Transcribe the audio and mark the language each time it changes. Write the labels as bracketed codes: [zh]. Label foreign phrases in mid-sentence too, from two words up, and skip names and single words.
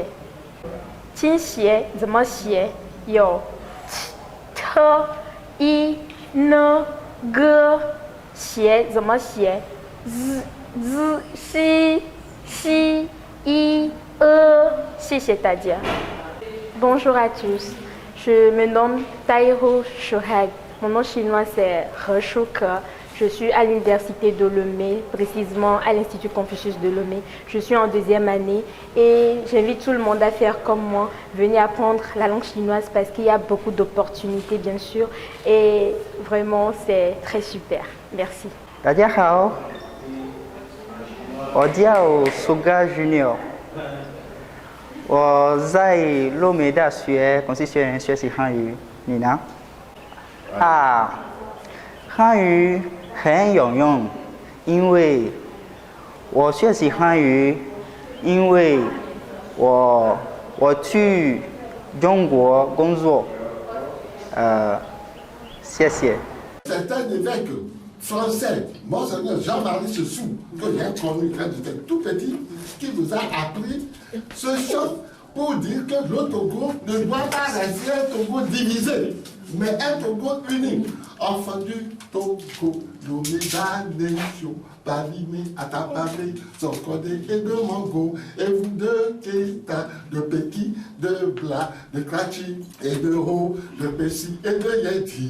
[zh] 倾斜怎么写？有 t i n g， 斜怎么写？ z z x i e。谢谢大家。 [fr] Bonjour à tous. Je me nomme Taïro Shohag. Mon nom chinois c'est He Shuke. Je suis à l'université de Lomé, précisément à l'Institut Confucius de Lomé. Je suis en 2e année et j'invite tout le monde à faire comme moi. Venez apprendre la langue chinoise parce qu'il y a beaucoup d'opportunités bien sûr et vraiment c'est très super. Merci. [zh] 大家好，我叫苏嘎 Junior。我在洛美大学孔子学院学习汉语，你呢？汉语很有用，因为我学习汉语，因为我去中国工作，谢谢。 [fr] C'est un évêque français, Monseigneur Jean-Marie Sessou, que j'ai connu quand j'étais tout petit, qui vous a appris ce chant pour dire que le Togo ne doit pas rester un Togo divisé, mais un Togo uni. Enfant du Togo, nommé la nation, Balimé, Atapamé, Sokodé et de Mango, et vous de Keita, de Peki, de Bla, de Krachi, et de Ho, de Pessi et de Yeti.